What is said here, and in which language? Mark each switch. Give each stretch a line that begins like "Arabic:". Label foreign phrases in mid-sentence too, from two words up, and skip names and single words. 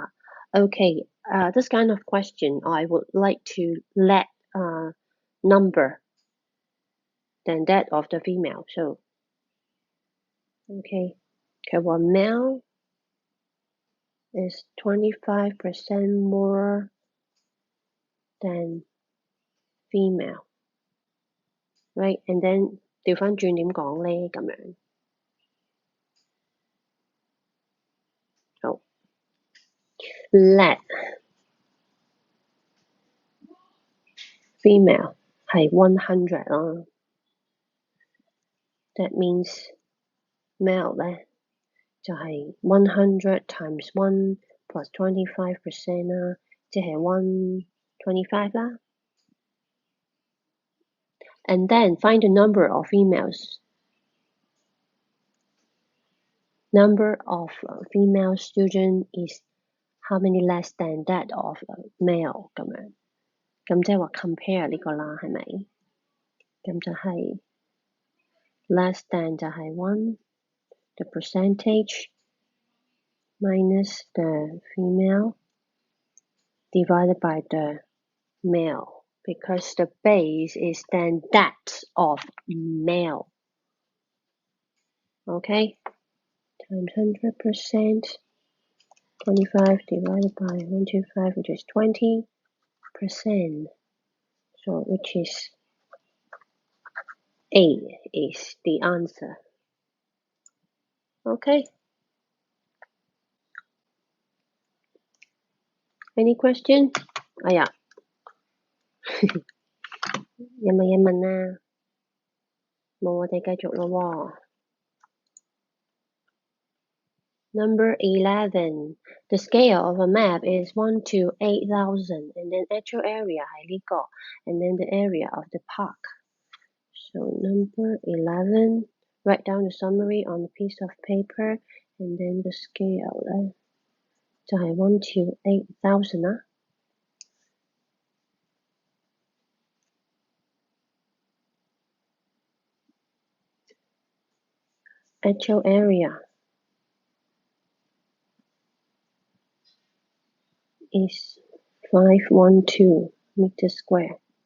English: Okay, this kind of question, I would like to let number than that of the female. So, okay, one male is 25% more than female, right? And then
Cantonese: 調返轉點講呢？咁樣。
English: 好 let female
Cantonese: 係100 啦。
English: That means male
Cantonese: 咧就係100
English: times 1 plus 25%
Cantonese: 啦，即係125 啦。
English: And then find the number of females. Number of female students is how many less than that of male 咁樣。
Cantonese: 咁即係話
English: compare
Cantonese: 呢個啦，係咪？咁就係
English: less than
Cantonese: 就係
English: 1 the percentage minus the female divided by the male because the base is then that of male. Okay? Times 100%. 25 divided by 125, which is 20%. So, which is A is the answer. Okay? Any question?
Cantonese: 哎呀，有冇嘢問啊？冇，我哋繼續咯喎。Number 11.
English: The scale of a map is 1 to 8,000, and then actual area
Cantonese: 係呢個
English: and then the area of the park. So number 11, write down the summary on a piece of paper, and then the scale
Cantonese: 咧就係
English: 1 to 8,000啦。Actual area is 512 meters square.